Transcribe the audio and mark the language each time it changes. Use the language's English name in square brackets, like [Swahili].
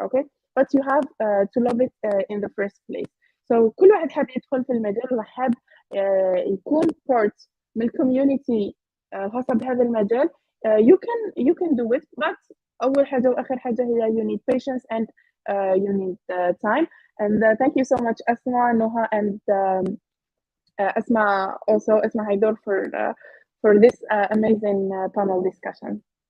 [English] Okay, but you have to love it in the first place. [Arabic] So كل واحد حاب يدخل في المجال وحاب يكون [English] part [Arabic] من الكوميونيتي خاصة بهذا المجال. [English] You can do it, but [Arabic] أول حاجة وآخر حاجة هي [English] you need patience and you need time. And thank you so much Asma, Noha, and Asma, also Asma Haidor, for this amazing panel discussion.